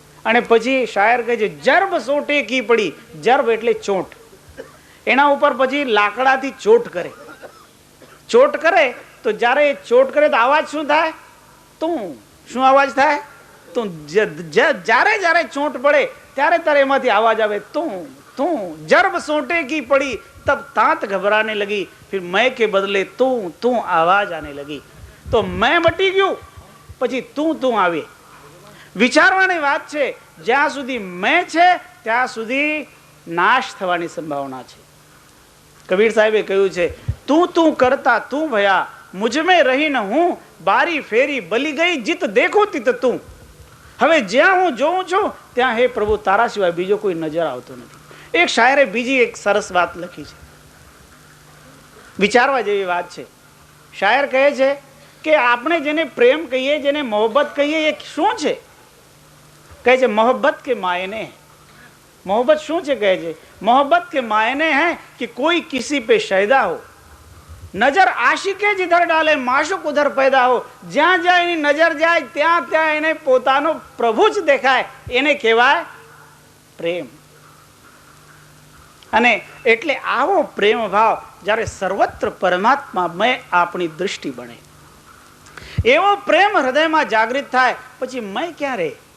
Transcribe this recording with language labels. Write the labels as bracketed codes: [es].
[gu] અને પછી શાયર કહે છે જર્બ સોટે કી પડી. જર્બ એટલે ચોટ. એના ઉપર પછી લાકડાથી ચોટ કરે. ચોટ કરે તો જ્યારે એ ચોટ કરે તો અવાજ શું થાય? તું. શું અવાજ થાય? તું. જ્યારે જ્યારે ચોટ પડે ત્યારે ત્યારે એમાંથી અવાજ આવે તું તું. [hi] जर्ब सोटे की पड़ी तब तांत घबराने लगी फिर मैं के बदले तू तू आवाज आने लगी. तो मैं [gu] મટી ગયું પછી તું આવી. વિચારવાની વાત છે. જ્યાં સુધી મેં છે ત્યાં સુધી નાશ થવાની સંભાવના છે. [hi] કબીર [gu] સાહેબે કહ્યું છે [hi] તું કરતા તું ભયા મુझ में रही न हूं बारी फेरी बली गई जित देखो तित તું. [gu] હવે જ્યાં હું જોઉં છું ત્યાં હે પ્રભુ તારા સિવાય બીજો કોઈ નજર આવતો નથી. એક શાયરે બીજી એક સરસ વાત લખી છે, વિચારવા જેવી વાત છે. શાયર કહે છે કે આપણે જેને પ્રેમ કહીએ, જેને મોહબ્બત કહીએ, એ શું છે? કહે છે મોહબ્બત [hi] के मायने. [gu] मोहब्बत શું છે? કહે છે [hi] मोहब्बत के मायने हैं कि कोई किसी पे शैदा हो, नजर आशिके जिधर डाले माशुक उधर पैदा हो. [gu] જ્યાં જ્યાં એની નજર જાય ત્યાં ત્યાં એને પોતાનો પ્રભુ જ દેખાય, એને કહેવાય પ્રેમ. અને એટલે આવો પ્રેમ ભાવ જ્યારે સર્વત્ર પરમાત્મામય આપણી દૃષ્ટિ બને, એવો પ્રેમ હૃદયમાં જાગૃત થાય પછી મેં ક્યાં રહે?